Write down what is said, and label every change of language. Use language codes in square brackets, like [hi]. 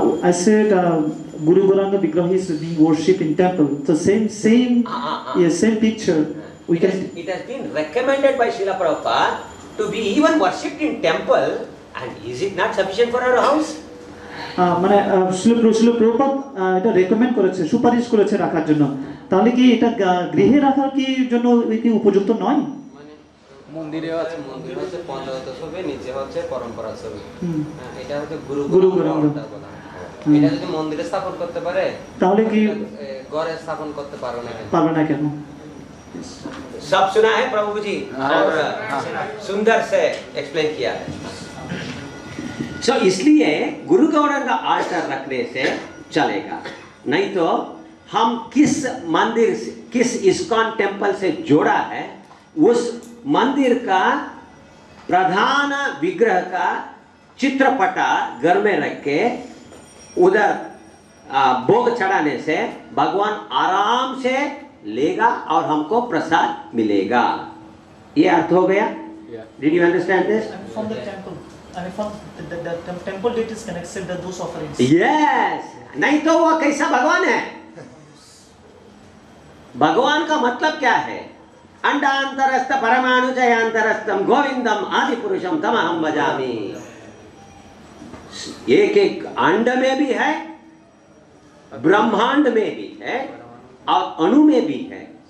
[en] I said Guru Gauranga Vigraha is being worshipped in temple. So same picture. It has been recommended by Srila Prabhupada to be even worshipped in temple, and is it not sufficient for our house? [bn] মানে শিল প্রভুপাদ এটা recommend করেছে, সুপারিশ করেছে রাখার জন্য। তাহলে কি এটা গৃহে রাখার কি জন্য কি উপযুক্ত নয়? মন্দিরে আছে, মন্দির হচ্ছে পঞ্চগত ছবি, নিচে হচ্ছে পরম্পরা ছবি। এটা হচ্ছে গুরু গৌরাঙ্গ। এটা যদি মন্দিরে স্থাপন করতে পারে তাহলে কি ঘরে স্থাপন করতে পারবে না কেন? [hi] सब सुना है प्रभु जी और सुंदर से एक्सप्लेन किया है। सो इसलिए गुरु गौरंग ऑल्टर रखने से चलेगा, नहीं तो हम किस मंदिर से, किस इस्कॉन टेम्पल से जोड़ा है, उस मंदिर का प्रधान विग्रह का चित्रपटा घर में रख के उधर भोग चढ़ाने से भगवान आराम से लेगा और हमको प्रसाद मिलेगा। ये अर्थ हो गया? [en] Did you understand this? From the temple, from the temple deities can accept those offerings. [hi] Yes, नहीं तो वो कैसा भगवान है? भगवान का मतलब क्या है? [sa] अंडांतरस्थ परमाणुचयांतरस्थम गोविंदम आदि पुरुषम तमहम भजामि। [hi] एक अंड में भी है, ब्रह्मांड में भी है और अणु में भी है।